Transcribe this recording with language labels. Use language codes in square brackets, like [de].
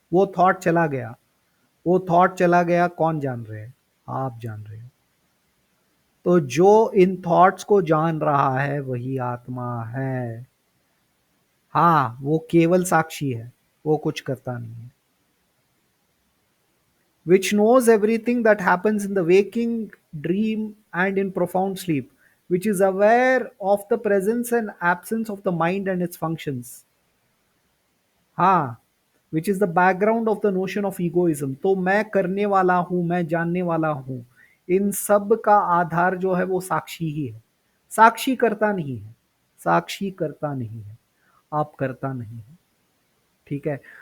[hi] वो थॉट चला गया, वो थॉट चला गया, कौन जान रहे हैं? आप जान रहे हो। तो जो इन थॉट्स को जान रहा है वही आत्मा है। हाँ, वो केवल साक्षी है, वो कुछ करता नहीं है। [en] Which knows everything that happens in the waking, dream, and in profound sleep, which is aware of the presence and absence of the mind and its functions. हाँ, which is the background of the notion of egoism. [hi] तो मैं करने वाला हूं, मैं जानने वाला हूं, इन सब का आधार जो है वो साक्षी ही है। साक्षी करता नहीं है, साक्षी करता नहीं है, आप करता नहीं है। ठीक है।